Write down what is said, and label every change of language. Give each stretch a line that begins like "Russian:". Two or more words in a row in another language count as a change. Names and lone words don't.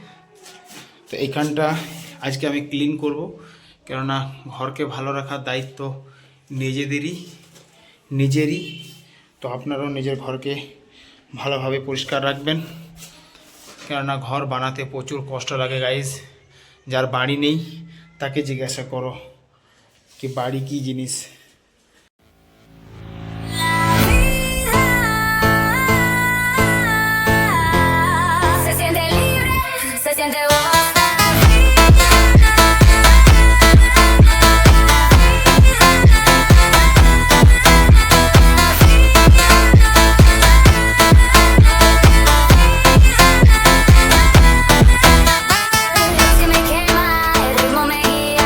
Bangla: তো এইখানটা আজকে আমি ক্লিন করব, কেননা ঘরকে ভালো রাখার দায়িত্ব নিজেরই। তো আপনারাও নিজের ঘরকে ভালোভাবে পরিষ্কার রাখবেন, কেননা ঘর বানাতে প্রচুর কষ্ট লাগে গাইস। যার বাড়ি নেই তাকে জিজ্ঞাসা করো কি বাড়ি কী জিনিস।
Spanish: Se siente libre, se siente si me quema, el ritmo me guía.